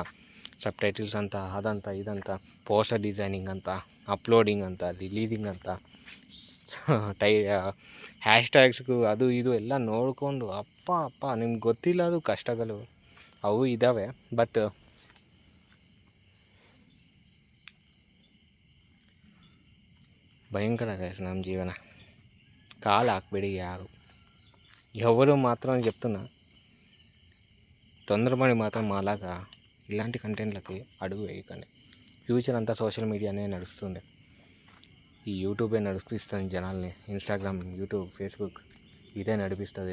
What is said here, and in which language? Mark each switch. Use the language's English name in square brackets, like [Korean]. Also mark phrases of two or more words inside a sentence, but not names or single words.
[Kannada] ಸಬ್ ಟೈಟಲ್ಸ್ ಅಂತ, ಅದಂತ ಇದಂತ, [English] poster designing [Kannada] ಅಂತ, ಅಪ್ಲೋಡಿಂಗ್ ಅಂತ, ರಿಲೀಸಿಂಗ್ ಅಂತ, ಹ್ಯಾಶ್ಟ್ಯಾಗ್ಸ್ಗೂ ಅದು ಇದು ಎಲ್ಲ ನೋಡಿಕೊಂಡು ಅಪ್ಪ ನಿಮ್ಗೆ ಗೊತ್ತಿಲ್ಲ ಅದು ಕಷ್ಟಗಳು ಅವು ಇದ್ದಾವೆ. ಬಟ್ ಭಯಂಕರ ಗೈಸ್ ನಮ್ಮ జీవన. కాలు ಹಾಕ್ಬೇಡಿ ಯಾರು, [Telugu] ఎవరు మాత్రం చెప్తున్నా, తొందరపడి మాత్రం మాలాగా ఇలాంటి కంటెంట్లకి అడుగు వేయకండి. ఫ్యూచర్ అంతా [English] social mediane [Telugu] నడుస్తుంది. ఈ యూట్యూబే నడిపిస్తుంది జనాల్ని. ఇన్స్టాగ్రామ్, యూట్యూబ్, ఫేస్బుక్ ఇదే నడిపిస్తుంది.